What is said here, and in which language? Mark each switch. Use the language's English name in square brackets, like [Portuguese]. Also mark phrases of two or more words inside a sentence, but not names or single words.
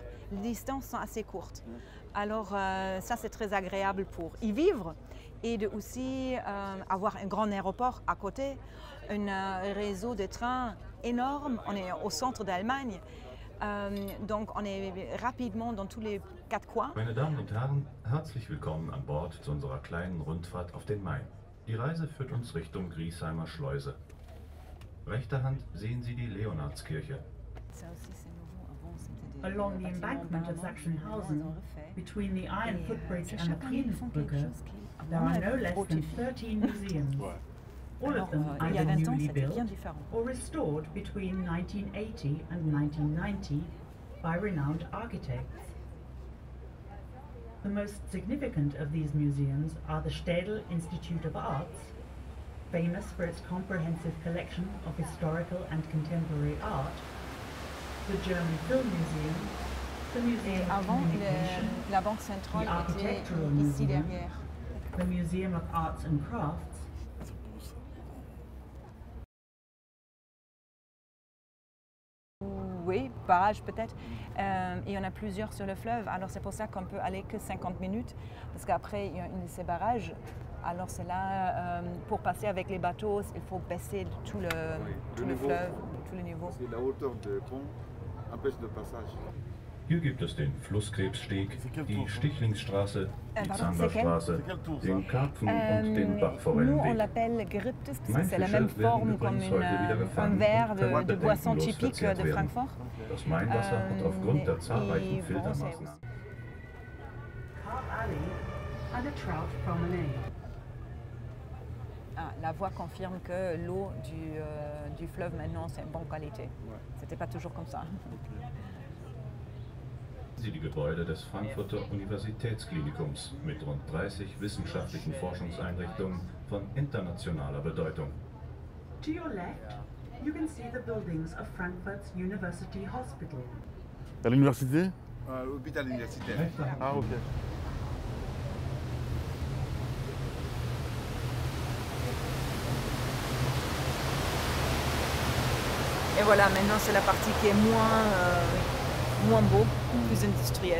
[French] Les distances sont assez courtes. Alors ça, c'est très agréable pour y vivre et de aussi avoir un grand aéroport à côté, un réseau de trains énorme. On est au centre d'Allemagne, donc on est rapidement dans tous les 4 coins. [German] Meine Damen und Herren, herzlich willkommen an Bord zu unserer kleinen Rundfahrt auf den Main. Die Reise führt uns Richtung Griesheimer Schleuse. Rechter Hand sehen Sie die Leonardskirche. [French] Ça aussi, c'est nouveau. Avant, c'était des [English] Along the [French] bâtiments [English] embankment of [French] barbants. [English] Sachsenhausen, [French] Ils ont refait. [English] between the Iron [French] Et, [English] Footbridge [French] c'est [English] and [French] chaque [English] the [French] année, ils font quelque [English] Friedensbrücke, [French] chose qui, à [English] there [French] mon [English] are [French] avis, [English] no less than [French] authentique. [English] 13 museums, [French] Ouais. [English] all [French] Alors, [English] of them [French] il y a [English] either [French] 20 ans, [English] newly [French] c'était bien [English] built [French] différent. [English] or restored between 1980 and 1990 by renowned architects. The most significant of these museums are the Städel Institute of Arts, famous for its comprehensive collection of historical and contemporary art, the German Film Museum, the Museum [French] Et [English] of [French] avant, [English] Communication, [French] la Banque centrale [English] The [French] était [English] Architectural [French] ici [English] Museum. [French] derrière. [English] the Museum of Arts and Crafts, [French] Oui, barrage peut-être. Il y en a plusieurs sur le fleuve. Alors c'est pour ça qu'on peut aller que 50 minutes. Parce qu'après, il y a une de ces barrages. Alors c'est là, pour passer avec les bateaux, il faut baisser tout le niveau. fleuve, tout le niveau. Parce que la hauteur du pont empêche le passage. [German] Hier gibt es den Flusskrebssteg, die Stichlingsstraße, die [French] pardon, [German] Zanderstraße, [French] c'est quel tour, ça? [German] den Karpfen und den [French] Nous, on [German] Bachforellenweg. [French] l'appelle Gryptus parce que [German] Mein [French] c'est la [German] Fischer [French] même [German] werden [French] forme comme [German] übrigens heute wieder [French] un [German] gefangen [French] verre [German] und [French] de [German] verwandt [French] boisson [German] bedenkenlos [French] typique [German] verzehrt [French] de [German] werden. [French] Francfort. [German] Das Mainwasser hat aufgrund der zahlreichen [French] et bon, [German] Filtermaßnahmen. [English] Carp Alley, and a trout promenade. [French] La voie confirme que l'eau du fleuve maintenant c'est bonne qualité. C'était pas toujours comme ça. [German] Sie die Gebäude des Frankfurter Universitätsklinikums mit rund 30 wissenschaftlichen Forschungseinrichtungen von internationaler Bedeutung. [English] To your left, you can see the buildings of Frankfurt's University Hospital. [French] À l'université? L'hôpital universitaire. Ah, ok. Et voilà, maintenant c'est la partie qui est moins beau, plus industrielle.